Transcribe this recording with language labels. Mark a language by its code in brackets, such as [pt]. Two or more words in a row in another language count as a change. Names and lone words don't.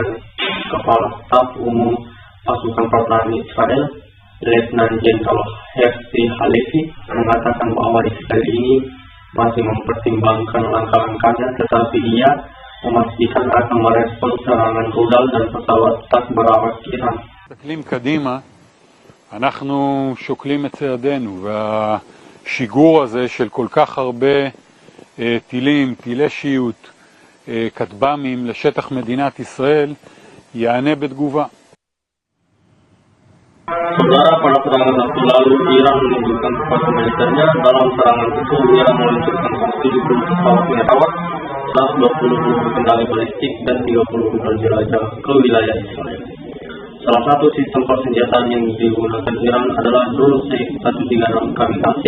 [id] Kepala Staf Umum Pasukan Pertahanan Israel, Letnan Jenderal Herzi Halevi, mengatakan bahwa Israel ini masih mempertimbangkan langkah-langkahnya, tetapi ia memastikan akan merespon serangan rudal dan pesawat tak berawak Iran. [he] מסתכלים קדימה, אנחנו שוקלים את צעדינו, והשיגור הזה של כל כך הרבה טילים, טילי שיוט, כטב"מים לשטח מדינת ישראל, יענה בתגובה. [id] Saudara, pada serangan waktu lalu Iran menunjukkan kekuatan militernya. Dalam serangan itu Iran meluncurkan 70 pesawat meteor, 120 peluru kendali balistik dan 30 rudal jelajah ke wilayah Israel. Salah satu sistem persenjataan yang digunakan Iran adalah drone C-136 kamikaze.